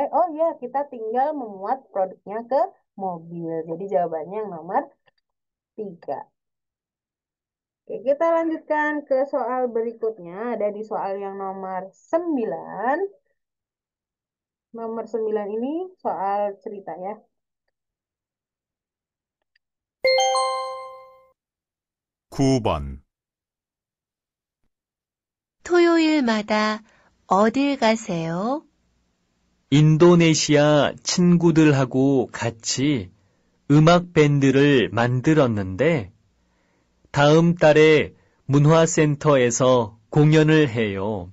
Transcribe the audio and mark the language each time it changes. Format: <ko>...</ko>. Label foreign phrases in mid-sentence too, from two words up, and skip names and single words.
<id>Oh ya, kita tinggal memuat produknya ke mobil. Jadi jawabannya yang nomor 3. Oke, kita lanjutkan ke soal berikutnya. Ada di soal yang nomor 9. Nomor 9 ini soal cerita ya.</id> <ko>9번, 토요일마다 어딜 가세요? 인도네시아 친구들하고 같이 음악 밴드를 만들었는데 다음 달에 문화센터에서 공연을 해요.</ko>